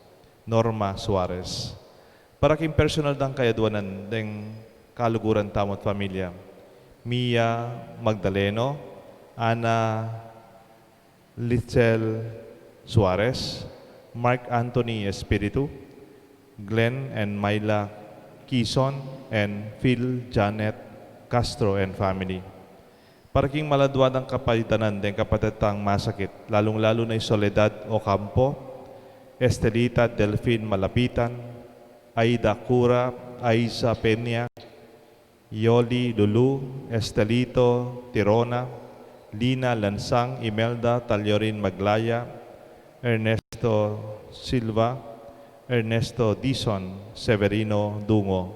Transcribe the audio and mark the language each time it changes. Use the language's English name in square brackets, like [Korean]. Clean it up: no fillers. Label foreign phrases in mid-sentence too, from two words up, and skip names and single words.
[Pampanga] Para king personal dang kayaduanan deng kaluguran tamot pamilya. Mia Magdaleno, Ana Litzel Suarez, Mark Anthony Espiritu, Glenn and Myla Kison, and Phil Janet Castro [English] and family. [Pampanga] Para king maladwad ang kapalitanan din kapatatang masakit, lalong-lalo na Soledad Ocampo, Estelita Delfin Malapitan, Aida Cura, Aiza Peña, Yoli Lulu, Estelito Tirona, Lina Lansang, Imelda Taliorin Maglaya, Ernesto Silva, Ernesto Dison, Severino Dungo.